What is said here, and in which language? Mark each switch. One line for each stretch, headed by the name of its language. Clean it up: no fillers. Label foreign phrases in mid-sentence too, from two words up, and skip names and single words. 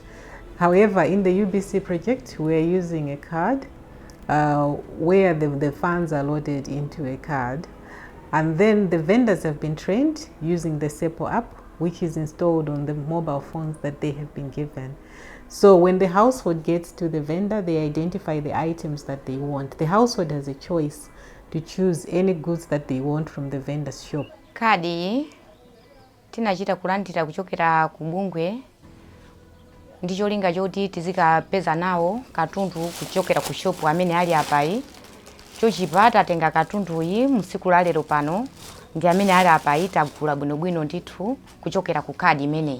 English: However, in the UBC project, we're using a card where the funds are loaded into a card, and then the vendors have been trained using the SEPO app, which is installed on the mobile phones that they have been given. So when the household gets to the vendor, they identify the items that they want. The household has a choice to choose any goods that they want from the vendor's shop.
Nyanja: Kadi tinachita kulandira kuchokera ku bungwe ndi cholinga choti tizikapeza nawo katundu kuchokera ku shop amene ali apai. Chochipata tenga katundu iyi msiku la lero pano ndi amene ali apai tagula bwinobwino ndithu kuchokera ku kadi imeneyi.